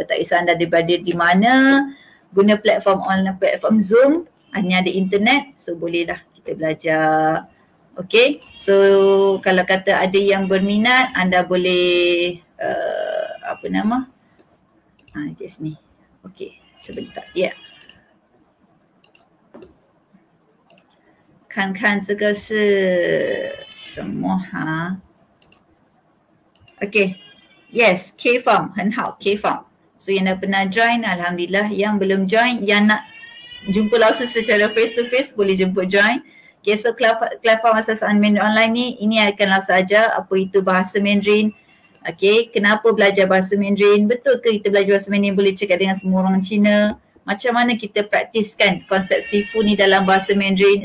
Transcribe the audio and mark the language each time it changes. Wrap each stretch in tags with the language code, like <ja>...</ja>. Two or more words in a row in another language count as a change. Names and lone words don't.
<ms>Tak kisah anda berada di mana, guna platform online, platform Zoom, hanya ada internet, so bolehlah kita belajar.</ms> <en>Okay, so</en> <ms>kalau kata ada yang berminat, anda boleh di sini. Okay, sebentar. Ya.</ms> <zh>Yeah. 看看这个是什么哈</zh> <en>Okay, yes,</en> <zh>K-Farm 很好 K-Farm.</zh> <ms>So yang dah pernah join, Alhamdulillah. Yang belum join, yang nak jumpa langsung secara</ms> <en>face to face,</en> <ms>boleh jemput join.</ms> <en>Okay, so</en> <ms>platform asas Mandarin online ni, ini akan langsung ajar apa itu bahasa Mandarin. Okay, kenapa belajar bahasa Mandarin? Betul ke kita belajar bahasa Mandarin boleh cakap dengan semua orang Cina? Macam mana kita praktiskan konsep sifu ni dalam bahasa Mandarin?</ms>